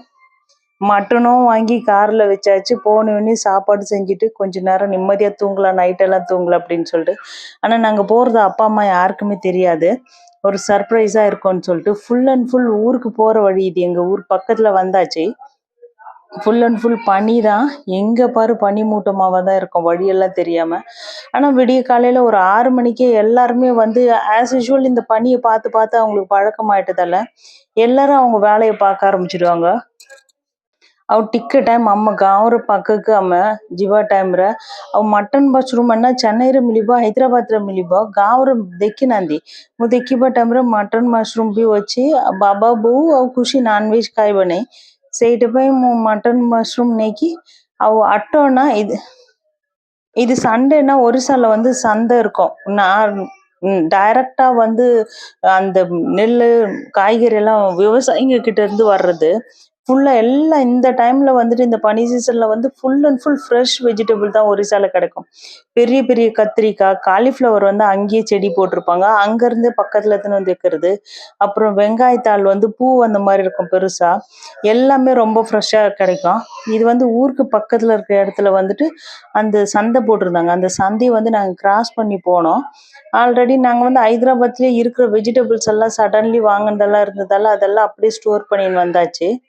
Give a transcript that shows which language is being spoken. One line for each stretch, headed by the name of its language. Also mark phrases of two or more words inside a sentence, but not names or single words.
Tamil: மட்டனும் வாங்கி காரில் வச்சாச்சு போனோடனே சாப்பாடு செஞ்சுட்டு கொஞ்ச நேரம் நிம்மதியாக தூங்கலாம் நைட்டெல்லாம் தூங்கலாம் அப்படின்னு சொல்லிட்டு ஆனால் நாங்கள் போகிறது அப்பா அம்மா யாருக்குமே தெரியாது ஒரு சர்ப்ரைஸாக இருக்கும்னு சொல்லிட்டு
English: full and full
Tamil: ஊருக்கு போகிற வழி இது எங்கள் ஊர் பக்கத்தில் வந்தாச்சு
English: full and full
Tamil: பனி தான் எங்கே பாரு பனி மூட்டமாக தான் இருக்கும் வழியெல்லாம் தெரியாமல் ஆனால் விடிய காலையில் ஒரு 6 மணிக்கே எல்லாருமே வந்து
English: as usual
Tamil: இந்த பனியை பார்த்து பார்த்து அவங்களுக்கு பழக்கமாயிட்டதால எல்லாரும் அவங்க வேலையை பார்க்க ஆரம்பிச்சிடுவாங்க
Odia: ଆଉ ଟିକେ ଟାଇମ୍ ଆମ ଗାଁର ପାଖକୁ ଆମେ ଯିବା ଟାଇମ୍ରେ ଆଉ
English: mutton mushroom
Odia: ନା ଚେନ୍ନାଇରେ ମିଳିବ ହାଇଦ୍ରାବାଦରେ ମିଳିବ ଗାଁରେ ଦେଖିନାହାନ୍ତି ମୁଁ ଦେଖିବା ଟାଇମ୍ରେ
English: mutton mushroom
Odia: ବି ଅଛି ବାବା ବୋଉ ଆଉ ଖୁସି ନନ୍ଭେଜ୍ ଖାଇବ ନାହିଁ ସେଇଥିପାଇଁ ମୁଁ
English: mutton mushroom
Odia: ନେଇକି ଆଉ 8 அணா
Tamil: இது சண்டேனா ஒரிசால வந்து சந்தை இருக்கும் நான் டைரக்டா வந்து அந்த நெல் காய்கறி எல்லாம் விவசாயிங்க கிட்ட இருந்து வர்றது ஃபுல்லா எல்லாம் இந்த டைம்ல வந்துட்டு இந்த பனி சீசன்ல வந்து
English: full and full fresh vegetable
Tamil: தான் ஒரிசால கிடைக்கும் பெரிய பெரிய கத்திரிக்காய் காலிஃப்ளவர் வந்து அங்கேயே செடி போட்டிருப்பாங்க அங்க இருந்து பக்கத்துல இருந்து வந்து வைக்கிறது அப்புறம் வெங்காயத்தாள் வந்து பூ அந்த மாதிரி இருக்கும் பெருசா எல்லாமே ரொம்ப ஃப்ரெஷ்ஷா கிடைக்கும் இது வந்து ஊருக்கு பக்கத்துல இருக்க இடத்துல வந்துட்டு அந்த சந்தை போட்டிருந்தாங்க அந்த சந்தையை வந்து நாங்கள் கிராஸ் பண்ணி போனோம் ஆல்ரெடி நாங்கள் வந்து ஹைதராபாத்லேயே இருக்கிற வெஜிடபிள்ஸ் எல்லாம் சடன்லி வாங்கினதெல்லாம் இருந்ததால அதெல்லாம் அப்படியே ஸ்டோர் பண்ணின்னு வந்தாச்சு